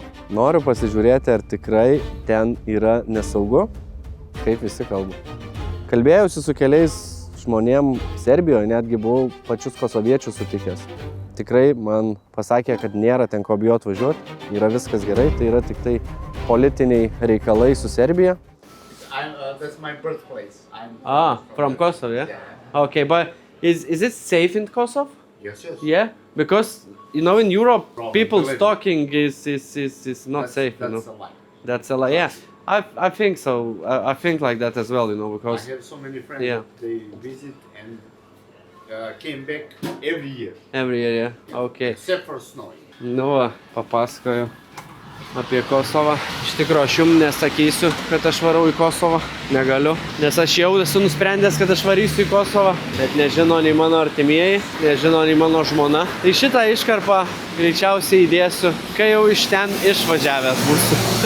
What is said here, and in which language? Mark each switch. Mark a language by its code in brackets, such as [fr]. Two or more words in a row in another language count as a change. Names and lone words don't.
[lt] Noriu pasižiūrėti, ar tikrai ten yra nesaugu, kaip visi kalba. Kalbėjausi su keliais žmonėm Serbijoje, netgi buvau pačius kosoviečius sutikęs. Tikrai man pasakė, kad nėra ten ko bijoti važiuoti, yra viskas gerai, tai yra tik tai politiniai reikalai su Serbija. [en] That's my birthplace. From Kosovo, yeah? Okay, but is it safe in Kosovo? Yes. Yeah? Because, in Europe, people stalking is not safe, That's a lie. That's a lie, yeah. I think so. I think like that as well, because... I have so many friends Yeah. that they visit and came back every year, Every year, yeah. Okay. except for snow. [lt] Nu va, papasakoju. apie Kosovą. Iš tikrųjų, aš jums nesakysiu, kad aš varau į Kosovą. Negaliu. Nes aš jau esu nusprendęs, kad aš varysiu į Kosovą. Bet nežino nei mano artimieji, nežino nei mano žmona. Tai šitą iškarpą greičiausiai įdėsiu, kai jau iš ten išvažiavęs būsiu.